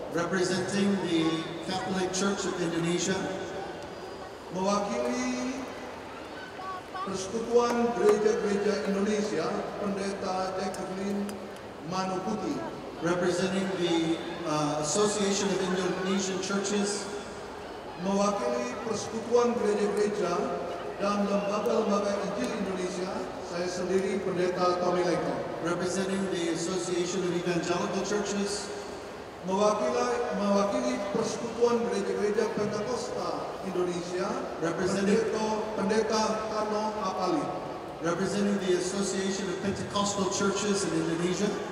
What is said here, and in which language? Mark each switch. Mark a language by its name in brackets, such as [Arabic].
[English] representing the Catholic Church of Indonesia. [Indonesian] Mewakili Persekutuan Gereja-Gereja Indonesia, Pendeta Jacqueline Manuputi, [English] representing the Association of Indonesian Churches. [Indonesian] Mewakili Persekutuan Gereja-Gereja dan Lembaga-Lembaga Injil Indonesia, saya sendiri Pendeta Tommy Leko. [English] Representing the Association of Evangelical Churches. [Indonesian] Mewakili Persekutuan Gereja-Gereja Pentakosta Indonesia, Pendeta Kano Apali. [English] Representing the Association of Pentecostal Churches in Indonesia.